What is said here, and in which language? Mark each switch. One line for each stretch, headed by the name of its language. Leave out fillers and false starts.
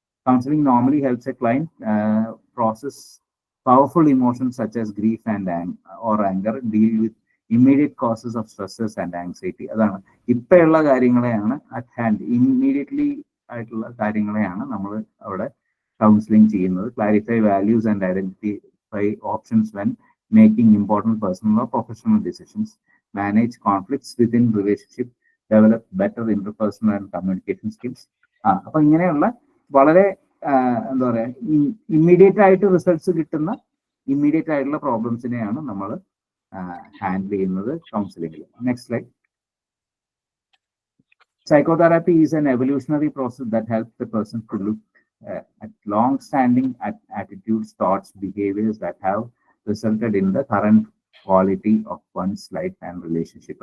English: Counselling normally helps a client process powerful emotions such as grief and anger, deal with immediate causes of stresses and anxiety.
Malayalam: അതാണ് ഇപ്പോഴുള്ള കാര്യങ്ങളെയാണ്
English: at hand,
Malayalam: immediately ആയിട്ടുള്ള കാര്യങ്ങളെയാണ് നമ്മൾ അവിടെ counselling ചെയ്യുന്നത്.
English: Clarify values and identify options when making important personal or professional decisions, manage conflicts within relationship, develop better interpersonal and communication skills.
Malayalam: അപ്പൊ ഇങ്ങനെയുള്ള വളരെ എന്താ പറയാ ഇമ്മീഡിയറ്റ് ആയിട്ട് റിസൾട്ട്സ് കിട്ടുന്ന ഇമ്മീഡിയറ്റ് ആയിട്ടുള്ള പ്രോബ്ലംസിനെയാണ് നമ്മൾ ഹാൻഡിൽ ചെയ്യുന്നത് കൗൺസിലിംഗിൽ.
English: Next slide. Psychotherapy is an evolutionary process that helps the person to look at long-standing attitudes, thoughts, behaviors that have resulted in the current quality of one's life and relationship.